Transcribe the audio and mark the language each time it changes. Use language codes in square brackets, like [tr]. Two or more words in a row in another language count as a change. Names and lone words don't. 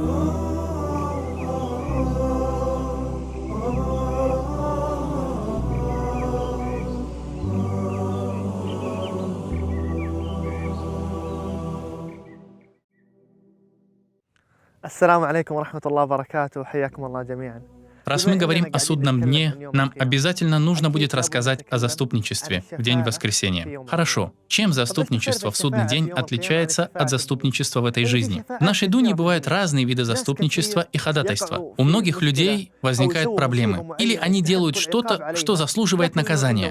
[ar] السلام عليكم ورحمة الله وبركاته. حياكم الله جميعا. [ru] Раз мы говорим о судном дне, нам обязательно нужно будет рассказать о заступничестве в день воскресения. Хорошо. Чем заступничество в судный день отличается от заступничества в этой жизни? В нашей дуне бывают разные виды заступничества и ходатайства. У многих людей возникают проблемы. Или они делают что-то, что заслуживает наказания.